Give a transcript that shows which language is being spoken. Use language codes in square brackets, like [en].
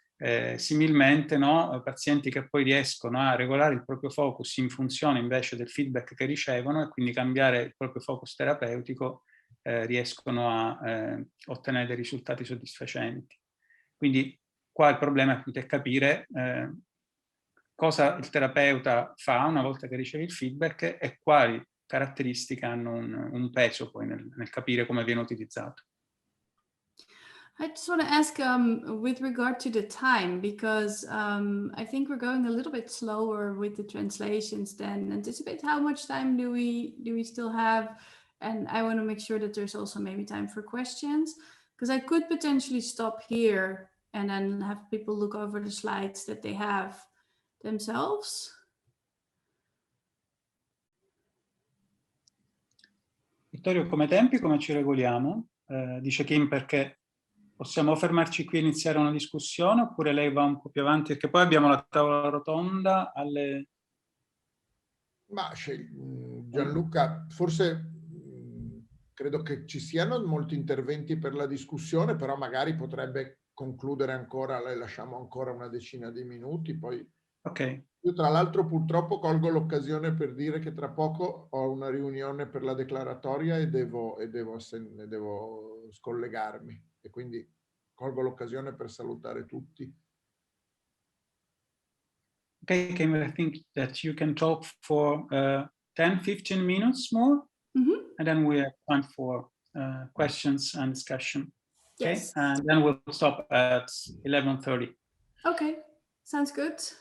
[it] Similmente, no, pazienti che poi riescono a regolare il proprio focus in funzione invece del feedback che ricevono e quindi cambiare il proprio focus terapeutico, riescono a ottenere dei risultati soddisfacenti. Quindi qua il problema è capire cosa il terapeuta fa una volta che riceve il feedback e quali caratteristiche hanno un peso poi nel capire come viene utilizzato. [en] I just want to ask with regard to the time, because I think we're going a little bit slower with the translations than anticipated. How much time do we still have? And I want to make sure that there's also maybe time for questions, Because I could potentially stop here and then have people look over the slides that they have themselves. [it] Vittorio, come tempi, come ci regoliamo? Dice Kim, perché possiamo fermarci qui e iniziare una discussione, oppure lei va un po' più avanti, perché poi abbiamo la tavola rotonda alle... Ma Gianluca, forse credo che ci siano molti interventi per la discussione, però magari potrebbe concludere ancora, le lasciamo ancora una decina di minuti, poi... Ok. Io tra l'altro purtroppo colgo l'occasione per dire che tra poco ho una riunione per la declaratoria e devo scollegarmi, e quindi colgo l'occasione per salutare tutti. [en] Okay, Kim, I think that you can talk for 10-15 minutes more, and then we have time for questions and discussion. Okay, Yes. and then we'll stop at 11:30. Okay, sounds good.